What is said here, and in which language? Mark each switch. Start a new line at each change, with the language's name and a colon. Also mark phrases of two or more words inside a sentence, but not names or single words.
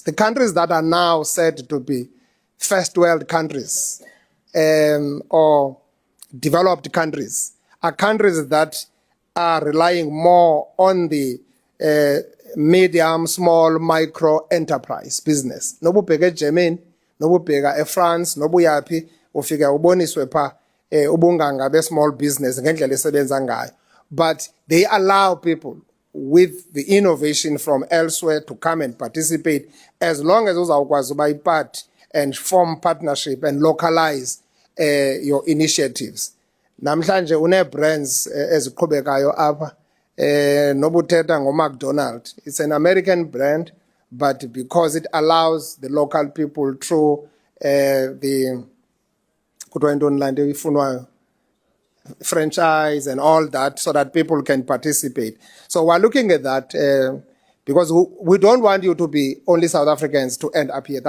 English: The countries that are now said to be first world countries or developed countries are countries that are relying more on the medium, small, micro enterprise business.
Xhosa: Nobubheka eGermany, nobubheka eFrance, nobuyaphi ufika uboniswe pha ubunganga be
English: small business
Xhosa: ngendlela esebenza ngayo.
English: But they allow people with the innovation from elsewhere to come and participate, as long as
Xhosa: uzawukwazi uba
English: part and form partnership and localize your initiatives.
Xhosa: Namhlanje une-brands eziqhubekayo apha nobuthetha ngo-McDonald's.
English: It's an American brand, but because it allows the local people through the franchise and all that, so that people can participate. So we're looking at that because we don't want you to be only South Africans to end up here.